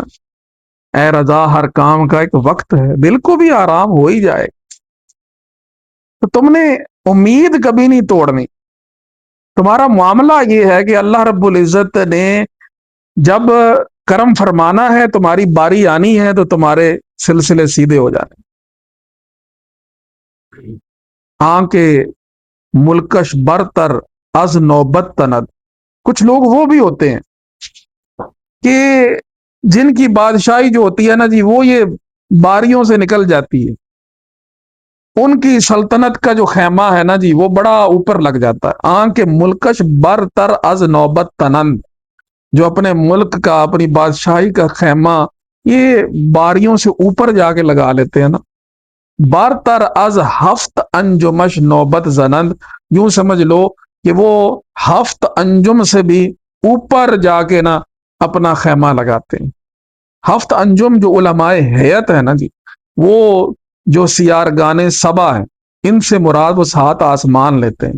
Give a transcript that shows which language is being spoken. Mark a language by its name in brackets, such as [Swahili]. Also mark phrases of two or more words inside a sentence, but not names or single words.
[Urdu] اے رضا ہر کام کا ایک وقت ہے، دل کو بھی آرام ہو ہی جائے، تو تم نے امید کبھی نہیں توڑنی۔ تمہارا معاملہ یہ ہے کہ اللہ رب العزت نے جب کرم فرمانا ہے، تمہاری باری آنی ہے، تو تمہارے سلسلے سیدھے ہو جانے۔ [Persian] آنکھ ملکش برتر از نوبت تند، [Urdu] کچھ لوگ وہ بھی ہوتے ہیں کہ جن کی بادشاہی جو ہوتی ہے نا جی، وہ یہ باریوں سے نکل جاتی ہے، ان کی سلطنت کا جو خیمہ ہے نا جی، وہ بڑا اوپر لگ جاتا ہے۔ [Persian] آنکھ ملکش برتر از نوبت تنند، [Urdu] جو اپنے ملک کا، اپنی بادشاہی کا خیمہ یہ باریوں سے اوپر جا کے لگا لیتے ہیں نا۔ [Persian] برتر از ہفت انجمش نوبت زنند، [Urdu] یوں سمجھ لو کہ وہ ہفت انجم سے بھی اوپر جا کے نا اپنا خیمہ لگاتے ہیں۔ ہفت انجم جو علماء ہیئت ہے نا جی، وہ جو سیارگان سبا ہیں، ان سے مراد وہ 7 آسمان لیتے ہیں۔